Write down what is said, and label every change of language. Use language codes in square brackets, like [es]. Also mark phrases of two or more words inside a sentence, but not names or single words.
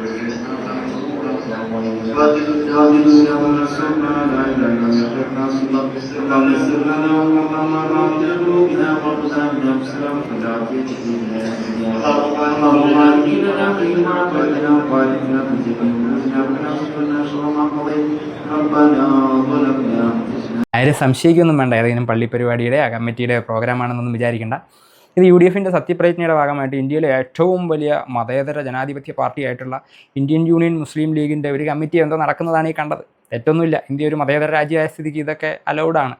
[ar] الهادين ونصرنا لا اله الا انت اللهم اغفر لنا اللهم رحمة قلوبنا وارزقنا بسلام والعافية اللهم بارك لنا فيما اعطيتنا وبارك لنا في جميع امورنا شر ما قضيت ربنا ظلمنا انفسنا. [ml] ആരും സംശയിക്കൊന്നും വേണ്ട, ഏതെങ്കിലും പള്ളി പരിപാടിയുടെ കമ്മിറ്റിയുടെ പ്രോഗ്രാമാണെന്നൊന്നും വിചാരിക്കേണ്ട. ഇത് UDFിൻ്റെ സത്യപ്രതിജ്ഞയുടെ ഭാഗമായിട്ട് ഇന്ത്യയിലെ ഏറ്റവും വലിയ മതേതര ജനാധിപത്യ പാർട്ടിയായിട്ടുള്ള ഇന്ത്യൻ യൂണിയൻ മുസ്ലിം ലീഗിൻ്റെ ഒരു കമ്മിറ്റി എന്തോ നടക്കുന്നതാണ് ഈ കണ്ടത്. തെറ്റൊന്നുമില്ല, ഇന്ത്യ ഒരു മതേതര രാജ്യമായ സ്ഥിതിക്ക് ഇതൊക്കെ അലൗഡാണ്.